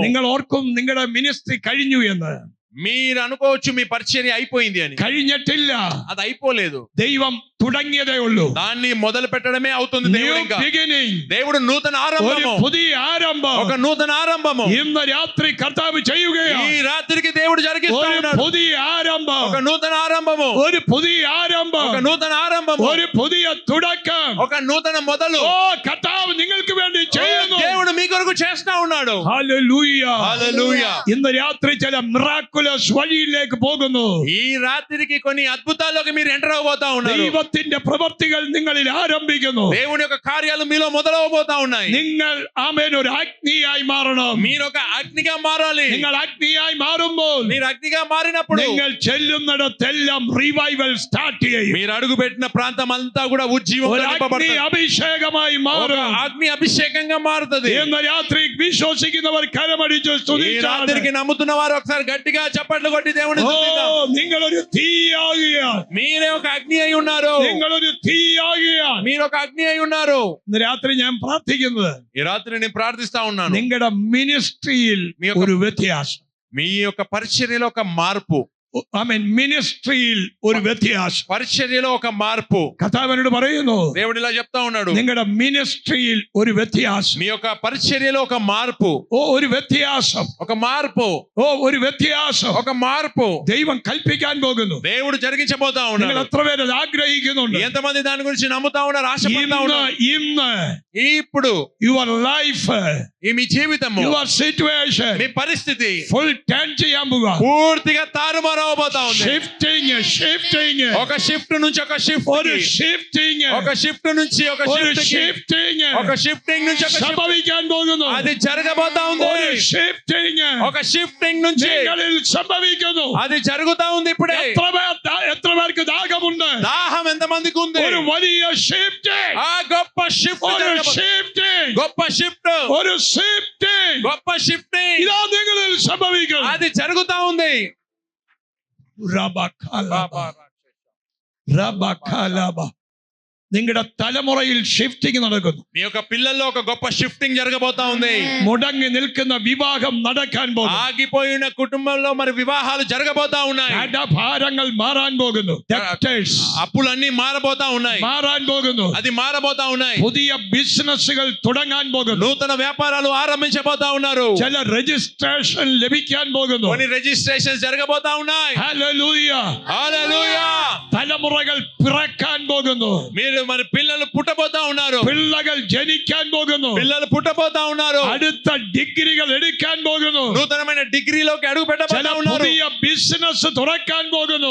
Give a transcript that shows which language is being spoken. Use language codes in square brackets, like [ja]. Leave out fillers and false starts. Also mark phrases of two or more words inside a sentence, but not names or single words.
[ml] നിങ്ങൾ ഓർക്കും നിങ്ങളുടെ മിനിസ്ട്രി കഴിഞ്ഞു എന്ന്. [te] మీరు అనుకోవచ్చు మీ పరిచర్య అయిపోయింది అని. [ml] കഴിഞ്ഞിട്ടില്ല. [te] అది అయిపోలేదు. [ml] ദൈവം തുടങ്ങിയതേ ഉള്ളൂ. [te] దాన్ని మొదలు పెట్టడమే అవుతుంది. దేవుడు నూతన ఆరంభము, [ml] പുതിയ ആരംഭം, [te] ఒక నూతన ఆరంభము [ml] ഇന്ന് രാത്രി കർത്താവ് ചെയ്യുകയാണ്. [te] ఈ రాత్రికి దేవుడు జరిగిస్తా ఉన్నాడు. [ml] പുതിയ ആരംഭം, [te] ఒక నూతన ఆరంభము, [ml] ഒരു പുതിയ ആരംഭം, [te] ఒక నూతన ఆరంభము, [ml] ഒരു പുതിയ തുടക്കം, [te] ఒక నూతన మొదలు. [ml] ഓ, കർത്താവ് നിങ്ങൾക്ക് വേണ്ടി ചെയ്യുന്നു. [te] దేవుడు మీ కొరకు చేస్తా ఉన్నాడు. [ml] హల్లెలూయా. [te] హల్లెలూయా. [ml] ഇന്ന് രാത്രി ചില മിറാക്കുലസ് വഴിയിലേക്ക് പോകുന്നു. [te] ఈ రాత్రికి కొన్ని అద్భుతాల్లోకి మీరు ఎంటర్ అవబోతా ఉన్నారు. [ml] ദൈവത്തിന്റെ പ്രവൃത്തികൾ നിങ്ങളിൽ ആരംഭിക്കുന്നു. [te] దేవుని యొక్క కార్యాలు మీలో మొదలవబోతా ఉన్నాయి. [ml] നിങ്ങൾ ആമേൻ ഒരു അഗ്നിയായി മാറണം. [te] మీరు ఒక అగ్నిగా మారాలి. [ml] നിങ്ങൾ അഗ്നിയായി മാറുമ്പോൾ [te] మీరు అగ్నిగా మారినప్పుడు [ml] നിങ്ങൾ ചെല്ലുന്നിടത്തെല്ലാം [en] revival start [ml] ചെയ്യും. [te] మీరు అడుగు పెట్టిన ప్రాంతం అంతా కూడా ఉజ్జీవంతో [ml] ഒരു അഗ്നി [te] నింపబడుతుంది. [ml] അഭിഷേകമായി [te] ఒక [ml] മാറും. [te] అగ్ని అభిషేకంగా మారుతుంది. [ml] ഇന്ന് രാത്രി വിശ്വസിക്കുന്നവർ കരമടിച്ച് [te] ఈ [ml] സ്തുതിച്ചാൽ [te] రాత్రికి నమ్ముతున్న వారు ఒకసారి గట్టిగా చప్పట్లు కొట్టి దేవుని స్తుతిద్దాం. [ml] നിങ്ങളൊരു തീയാകുകയാണ്. [te] మీరే ఒక అగ్ని అయి ఉన్నారు. [ml] നിങ്ങളൊരു തീയാകുകയാണ്. [te] మీరు ఒక అగ్ని అయి ఉన్నారు. [ml] ഇന്ന് രാത്രി ഞാൻ പ്രാർത്ഥിക്കുന്നത് [te] ఈ రాత్రి నేను ప్రార్థిస్తా ఉన్నాను. [ml] നിങ്ങളുടെ മിനിസ്ട്രിയിൽ ഒരു വ്യത്യാസം. [te] మీ యొక్క పరిచర్యలో ఒక మార్పు. [ml] ആമേൻ. മിനിസ്ട്രിയിൽ ഒരു വ്യത്യാസം. [te] పరిచర్యలో ఒక మార్పు. [ml] കർത്താവിനോട് പറയുന്നു, [te] దేవుడు ఇలా చెప్తా ఉన్నాడు. [ml] നിങ്ങളുടെ മിനിസ്ട്രിയിൽ ഒരു വ്യത്യാസം. [te] మీ యొక్క పరిచర్యలో ఒక మార్పు. [ml] ഒരു വ്യത്യാസം. [te] ఒక మార్పు. [ml] ഒരു വ്യത്യാസം. [te] ఒక మార్పు [ml] ദൈവം കൽപ്പിക്കാൻ പോകുന്നു. [te] దేవుడు జరిగించబోతా [ml] നിങ്ങൾ [te] ఉన్నాడు. [ml] എത്ര പേര് അത് ആഗ്രഹിക്കുന്നുണ്ട്? [te] ఎంతమంది దాని గురించి నమ్ముతా ఉన్నారు, ఆశపడతా ఉన్నారు? [ml] ഇന്ന് [te] ఇప్పుడు [en] your life, [te] ఈ మీ జీవితము, [en] your situation [te] మీ పరిస్థితి [en] full turn [ml] ചെയ്യാൻ പോകുക. [te] పూర్తిగా తారుమారు అవబోతా ఉంది. [ml] ഷിഫ്റ്റിംഗ് [te] ఒక షిఫ్ట్ నుంచి ఒక షిఫ్ట్, [ml] ഒരു ഷിഫ്റ്റിംഗ്, [te] ఒక షిఫ్ట్ నుంచి ఒక [ml] ഒരു [te] షిఫ్ట్, [ml] ഷിഫ്റ്റിംഗ് [te] ఒక షిఫ్టింగ్ నుంచి ఒక shift. [ml] സംഭവിക്കാൻ പോകുന്നു. [te] అది జరగబోతా ఉంది. [ml] ഒരു ഷിഫ്റ്റിംഗ് [te] ఒక షిఫ్టింగ్ నుంచి [ml] നിങ്ങളിൽ സംഭവിക്കുന്നു. [te] అది జరుగుతా ఉంది ఇప్పుడే. [ml] എത്ര പേർക്ക് ദാഹമുണ്ട്? [te] దాహం ఎంత మందికి ఉంది? [ml] ഒരു വലിയ ഷിഫ്റ്റിംഗ്, [te] ఆ గొప్ప షిఫ్ట్, [ml] ഒരു ഷിഫ്റ്റിംഗ്, [te] గొప్ప షిఫ్ట్, [ml] ഒരു ഷിഫ്റ്റിംഗ് [te] గొప్ప షిఫ్టింగ్ [ml] ഇതാ നിങ്ങളിൽ സംഭവിക്കുന്നു. [te] అది జరుగుతా ఉంది. [ml] നിങ്ങളുടെ തലമുറയിൽ ഷിഫ്റ്റിംഗ് നടക്കുന്നു. [te] మీ యొక్క పిల్లల్లో ఒక గొప్ప షిఫ్టింగ్ జరగబోతా ఉంది. [ml] മുടങ്ങി നിൽക്കുന്ന വിവാഹം നടക്കാൻ പോകുന്നു. [te] ఆగిపోయిన కుటుంబంలో మరి వివాహాలు జరగబోతా ఉన్నాయి. [ml] കടഭാരങ്ങൾ മാറാൻ പോകുന്നു. Debtors [te] అప్పులన్నీ మారబోతా ఉన్నాయి. [ml] മാറാൻ പോകുന്നു. [te] అది మారబోతా ఉన్నాయి. [ml] പുതിയ ബിസിനസ്സുകൾ തുടങ്ങാൻ പോകുന്നു. [te] నూతన వ్యాపారాలు ఆరంభించబోతా ఉన్నారు. [ml] ചില രജിസ്ട്രേഷൻ ലഭിക്കാൻ പോകുന്നു. [te] కొన్ని రిజిస్ట్రేషన్స్ జరగబోతా ఉన్నాయి. [ml] ഹല്ലേലൂയ. [te] హల్లెలూయా. [ml] തലമുറകൾ പിറക്കാൻ പോകുന്നു. [te] మీరు మరి పిల్లలు పుట్టబోతా ఉన్నారు. [ml] പിള്ളകൾ ജനിക്കാൻ പോകുന്നു. [te] పిల్లలు పుట్టబోతా ఉన్నారు. [ml] അടുത്ത ഡിഗ്രികൾ എടുക്കാൻ പോകുന്നു. [te] నూతనమైన డిగ్రీలోకి అడుగు [ml] ചില [te] పెట్టబోతా ఉన్నారు. [ml] പുതിയ ബിസിനസ് തുറക്കാൻ പോകുന്നു.